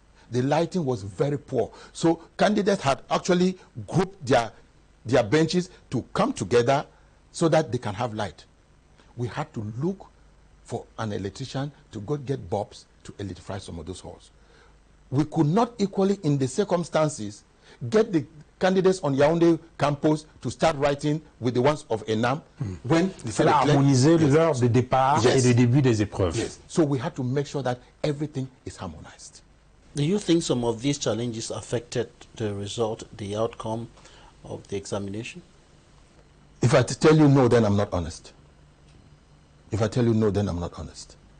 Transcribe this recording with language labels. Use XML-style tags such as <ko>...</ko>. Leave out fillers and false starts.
<en>The lighting was very poor. So candidates had actually grouped their benches to come together so that they can have light. We had to look for an electrician to go get bulbs to electrify some of those halls. We could not equally, in the circumstances, get the candidates on Yaoundé campus to start writing with the ones of ENAM when</en> <fr>il fallait harmoniser l'heure de départ et de début des épreuves.</fr> <en>Yes. So we had to make sure that everything is harmonized. Do you think some of these challenges affected the result, the outcome of the examination? If I tell you no, then I'm not honest. If I tell you no, then I'm not honest.</en>